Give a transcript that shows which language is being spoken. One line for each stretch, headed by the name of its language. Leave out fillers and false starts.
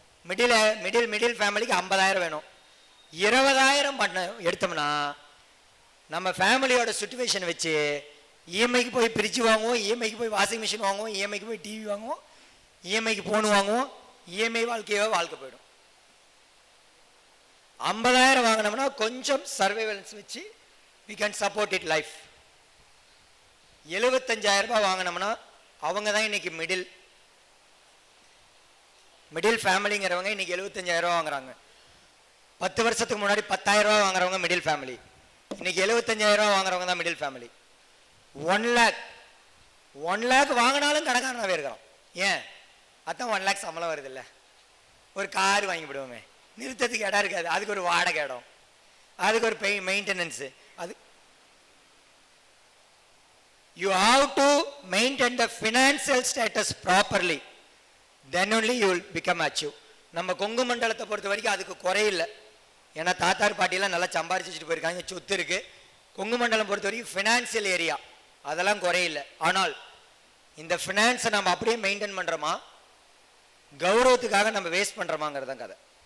Tamil: Middle ஃபேமிலிக்கு 50,000 வேணும். 20,000 பண்ண எடுத்தோம்னா நம்ம ஃபேமிலியோட சுச்சுவேஷன் வச்சு இஎம்ஐக்கு போய் பிரிட்ஜ் வாங்குவோம், இஎம்ஐக்கு போய் வாஷிங் மிஷின் வாங்குவோம், இஎம்ஐக்கு போய் டிவி வாங்குவோம், இஎம்ஐக்கு போன் வாங்குவோம். இஎம்ஐ வாழ்க்கை போயிடும். 50,000 வாங்கினோம்னா கொஞ்சம் சர்வைவலன்ஸ் வச்சு
English: we can support it life.
Tamil: 75,000 ரூபாய் வாங்கினோம்னா அவங்க தான் இன்னைக்கு மிடில் ஃபேமிலிங்கிறவங்க இன்னைக்கு 75,000 ரூபாய் வாங்குறாங்க. 10 வருஷத்துக்கு முன்னாடி 10,000 ரூபாய் வாங்குறவங்க மிடில் ஃபேமிலி, இன்னைக்கு 75,000 ரூபாய் வாங்குறவங்க தான் மிடில் ஃபேமிலி. 1 லேக் வாங்கினாலும் கணக்கானவே இருக்கிறோம். ஏன்? அதான் 1 லேக் சம்பளம் வருது இல்லை. ஒரு கார் வாங்கி விடுவோமே, நிறுத்தத்துக்கு இடம் இருக்காது, அதுக்கு ஒரு வாடகை இடம், அதுக்கு ஒரு மெயின்டெனன்ஸ்.
English: அது you have to maintain the financial status properly, then only you will become achieve.
Tamil: நம்ம கொங்கு மண்டலத்தை பொறுத்த வரைக்கும் அதுக்கு குறையில்லை. ஏன்னா தாத்தார் பாட்டியெல்லாம் நல்லா சம்பாரிச்சுட்டு போயிருக்காங்க, சொத்து இருக்கு. கொங்கு மண்டலம் பொறுத்த வரைக்கும் ஃபினான்சியல் ஏரியா, அதெல்லாம் குறையில்லை. ஆனால் இந்த ஃபினான்ஸை நம்ம அப்படியே மெயின்டைன் பண்றோமா, கௌரவத்துக்காக நம்ம வேஸ்ட் பண்றோமாங்கிறது தான் கதை.